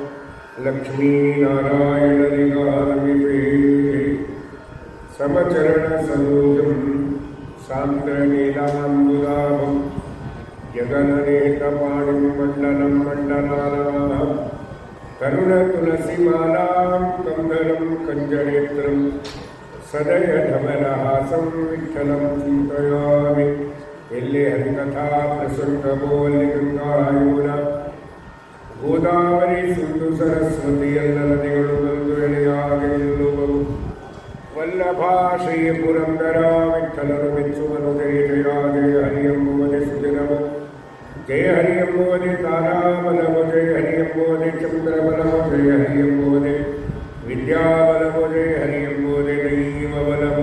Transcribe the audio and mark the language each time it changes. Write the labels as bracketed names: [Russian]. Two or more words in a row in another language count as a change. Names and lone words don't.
[Sanskrit] लक्ष्मीनारायणनिगामिवे समचरणसरोजं सान्द्रनीलाम्बुदाभं जगन्नेकपाणिं मण्डलं मण्डलानां करुणतुलसीमालां कन्दरं कञ्जनेत्रं सदयधवलहासं विठ्ठलं चिन्तयामि। [Kannada] ಎಲ್ಲೆ ಹರಿಕಥಾ ಪ್ರಸಂಗಮೊಲ್ಲೆ ಗಂಗಾಯಮುನಾ ಗೋದಾವರಿ ಸಿಂಧು ಸರಸ್ವತಿ ಎಲ್ಲ ನದಿಗಳು ಬಂದು ಎಳೆಯಾಗಿ ನಿಲ್ಲುವವು. ವಲ್ಲಭ ಶ್ರೀ ಪುರಂದರ ವಿಠ್ಠಲರು ಮೆಚ್ಚುವನು. ಜಯ ಜಯ ಜಯ ಹರಿ ಎಂಬುವುದೇ ಸುದಿನವು, ಜಯ ಹರಿ ಎಂಬುವುದೇ ತಾರಾಬಲವು, ಜಯ ಹರಿ ಎಂಬುವುದೇ ಚಂದ್ರಬಲವು, ಜಯ ಹರಿ ಎಂಬುವುದೇ ವಿದ್ಯಾಬಲವು, ಜಯ ಹರಿ ಎಂಬುವುದೇ ದೈವ ಬಲವು.